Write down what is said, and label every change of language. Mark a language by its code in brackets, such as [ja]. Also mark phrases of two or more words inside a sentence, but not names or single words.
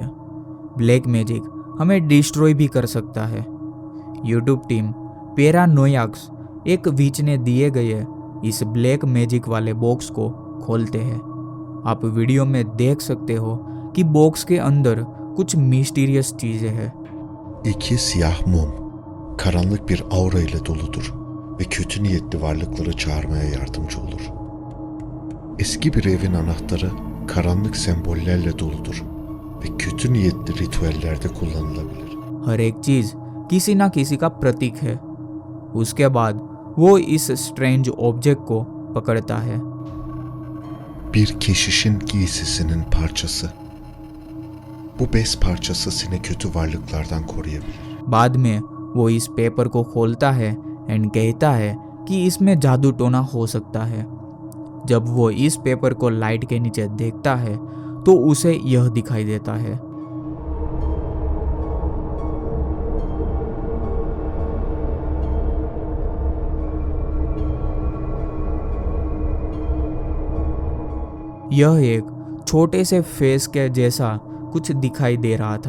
[en] black magic [hi] हमें डिस्ट्रॉय भी कर सकता है। यूट्यूब टीम पैरानोयाक्स एक विच ने दिए गए इस [en] black magic [hi] वाले बॉक्स को खोलते हैं। आप वीडियो में देख सकते हो कि बॉक्स के अंदर कुछ मिस्टीरियस चीजें हैं। [tr] İki siyah mum, karanlık bir aura ile doludur ve kötü niyetli varlıkları çağırmaya yardımcı olur. Eski bir evin anahtarı karanlık sembollerle doludur ve kötü niyetli ritüellerde kullanılabilir. [hi] हर एक चीज किसी ना किसी का प्रतीक है। उसके बाद वो इस [en] strange object [hi] को पकड़ता है। [tr] Bir keşişin giysisinin parçası. Bu bez parçası seni kötü varlıklardan koruyabilir. [hi] बाद में वो इस पेपर को खोलता है एंड कहता है कि इसमें जादू टोना हो सकता है। जब वो इस पेपर को लाइट के नीचे देखता है तो उसे यह दिखाई देता है। यह एक छोटे से फेस के जैसा कुछ दिखाई दे रहा था।